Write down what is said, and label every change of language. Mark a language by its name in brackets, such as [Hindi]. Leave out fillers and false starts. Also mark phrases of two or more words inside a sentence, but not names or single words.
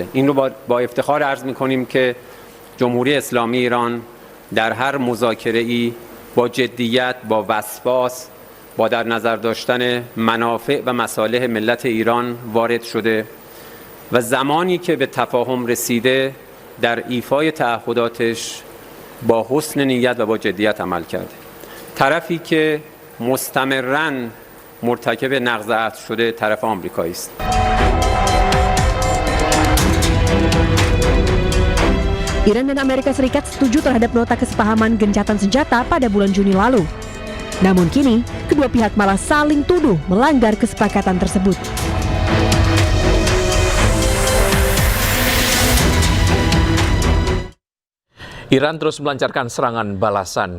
[Persian] این رو با افتخار عرض می‌کنیم که جمهوری اسلامی ایران در هر مذاکره‌ای با جدیت، با وسواس، با در نظر داشتن منافع و مصالح ملت ایران وارد شده و زمانی که به تفاهم رسیده در ایفای تعهداتش با حسن نیت و با جدیت عمل کرده. طرفی که مستمراً مرتکب نقض عهد شده طرف آمریکایی است. [Indonesian] Iran dan Amerika Serikat setuju terhadap nota kesepahaman gencatan senjata pada bulan Juni lalu. Namun kini, kedua pihak malah saling tuduh melanggar kesepakatan tersebut. Iran terus melancarkan serangan balasan.